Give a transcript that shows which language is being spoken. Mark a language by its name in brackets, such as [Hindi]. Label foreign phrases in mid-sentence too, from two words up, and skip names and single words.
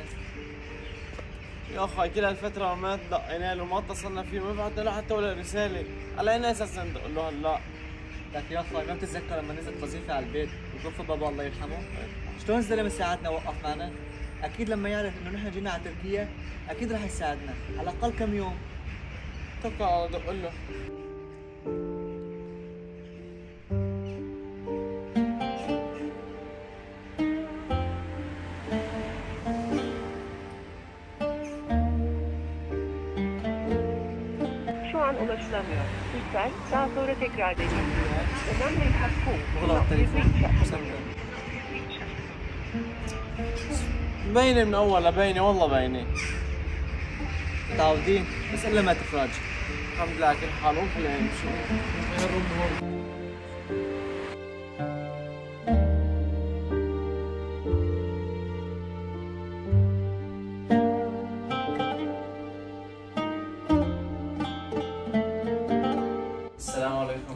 [Arabic] يا اخي كل هالفترة ما دقينا له ما اتصلنا فيه ما بعثنا له حتى ولا رسالة، على اي اساس ندق له هلا؟ لك يا اخي ما بتتذكر لما نزلت وظيفة على البيت وتوفى بابا الله يرحمه؟ شلون الزلمة ساعدنا ووقف معنا؟ أكيد لما يعرف إنه نحن جينا على تركيا أكيد رح يساعدنا، على الأقل كم يوم. توكل على الله دق له. [Turkish] Şu an ulaşılamıyor. Lütfen daha sonra tekrar deneyin. Önemli hakkı. [Arabic] وغلط التليفون. باينة من أولها باينة والله باينة. متعودين بس إلا ما تفرج. الحمد لله على كل حال وخلينا نمشي. السلام عليكم.